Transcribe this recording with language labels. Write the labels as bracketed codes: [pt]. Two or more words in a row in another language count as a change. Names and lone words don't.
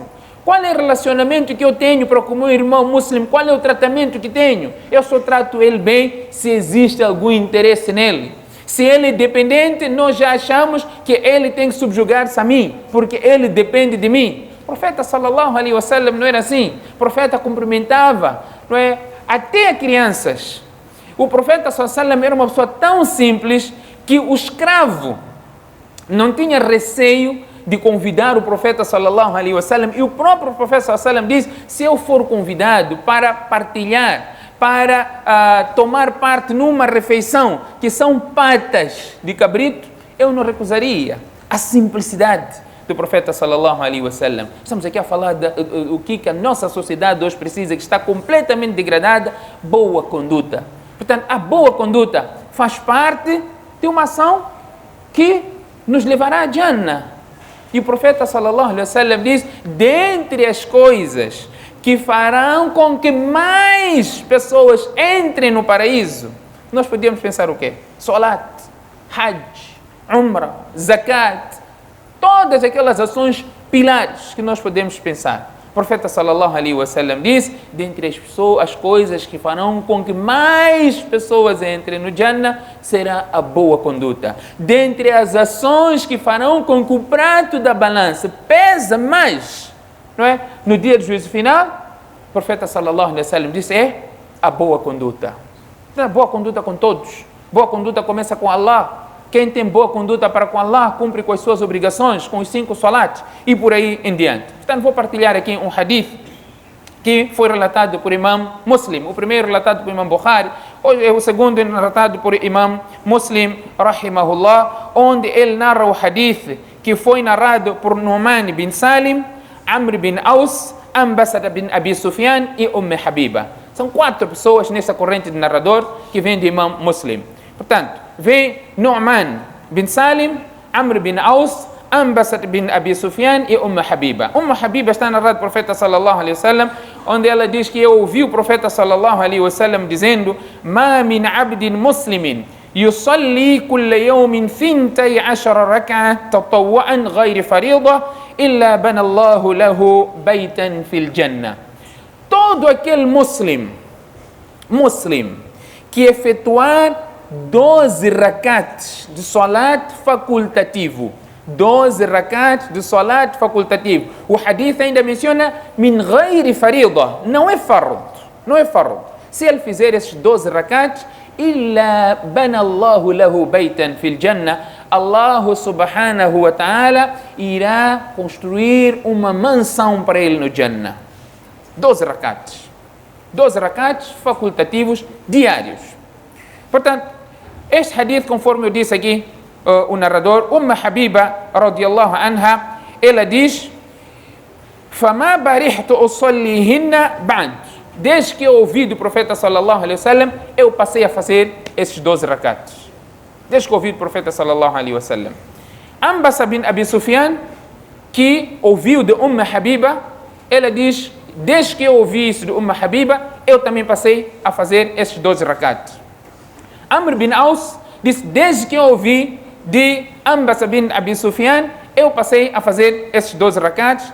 [pt] Qual é o relacionamento que eu tenho para com o meu irmão muçulmano? Qual é o tratamento que tenho? Eu só trato ele bem se existe algum interesse nele. Se ele é dependente, nós já achamos que ele tem que subjugar-se a mim, porque ele depende de mim. O profeta [ar] صلى الله عليه وسلم [pt] não era assim. O profeta cumprimentava, não é? Até crianças. O profeta [ar] صلى الله عليه وسلم [pt] era uma pessoa tão simples que o escravo não tinha receio de convidar o profeta [ar] صلى الله عليه وسلم, [pt] e o próprio profeta [ar] صلى الله عليه وسلم [pt] diz: se eu for convidado para partilhar, para tomar parte numa refeição que são patas de cabrito, eu não recusaria. A simplicidade do profeta [ar] صلى الله عليه وسلم. [pt] Estamos aqui a falar do que a nossa sociedade hoje precisa, que está completamente degradada, boa conduta. Portanto, a boa conduta faz parte de uma ação que nos levará a Jannah. E o profeta [ar] صلى الله عليه وسلم [pt] diz, dentre as coisas que farão com que mais pessoas entrem no paraíso, nós podíamos pensar o quê? [ar] صلاة حج عمرة زكاة, [pt] todas aquelas ações pilares que nós podemos pensar. O profeta [ar] صلى الله عليه وسلم [pt] diz, dentre as coisas que farão com que mais pessoas entrem no Jannah, será a boa conduta. Dentre as ações que farão com que o prato da balança pesa mais, não é? No dia do juízo final, o profeta [ar] صلى الله عليه وسلم [pt] diz, é a boa conduta. A boa conduta com todos. Boa conduta começa com Allah. Quem tem boa conduta para com Allah, cumpre com as suas obrigações, com os 5 salat e por aí em diante. Portanto, vou partilhar aqui um hadith que foi relatado por Imam Muslim. O primeiro relatado por Imam Bukhari, o segundo relatado por Imam Muslim, rahimahullah, onde ele narra o hadith que foi narrado por Nu'man bin Salim, Amr bin Aus, Ambasada bin Abi Sufyan e Habiba. São 4 pessoas nessa corrente de narrador que vem de Imam Muslim. Portanto, vem Nu'man bin Salim, Amr bin Aus, Ambasad bin Abi Sufyan e Habiba. Habiba está narrado do profeta [ar] صلى الله عليه وسلم, [pt] onde ela diz que eu ouvi o profeta [ar] صلى الله عليه وسلم [pt] dizendo: [ar] "ما من عبد مسلم يصلي كل يوم 12 ركعة تطوعا غير فريضة إلا بنى الله له بيتا في الجنة." [pt] Todo aquele muslim que efetuar 12 rakats de salat facultativo. 12 rakats de salat facultativo. O hadith ainda menciona [ar] من غير فريضة. [pt] Não é fard. Se ele fizer esses 12 rakats, [ar] إلا بنى الله له بيتا في الجنة, [pt] Allah [ar] سبحانه وتعالى [pt] irá construir uma mansão para ele no Jannah. 12 rakats. 12 rakats facultativos diários. Portanto, este hadith, conforme eu disse aqui, o narrador, [ar] حبيبة رضي الله عنها, [pt] ela diz: [ar] "فما برحت أصليهن بعد." [pt] Desde que eu ouvi do profeta [ar] صلى الله عليه وسلم, [pt] eu passei a fazer esses 12 rakats. Desde que eu ouvi do profeta [ar] صلى الله عليه وسلم. [pt] Ambasa bin Abi Sufyan, que ouviu de Habiba, ela diz: desde que eu ouvi isso de Habiba, eu também passei a fazer esses 12 rakats. Amr bin Aus diz, desde que eu ouvi de Ambasa bin Abi Sufyan, eu passei a fazer esses 12 rakats.